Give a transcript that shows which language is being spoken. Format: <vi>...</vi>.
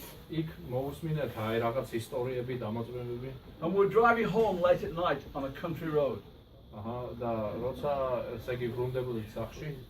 <ka>იქ მოусმინეთ აი რაღაც ისტორიები, დამოწმებები.</ka> <en>And we were driving home late at night on a country road.</en> <ka>და როცა ესე იგი ბრუნდებოდით სახში</ka>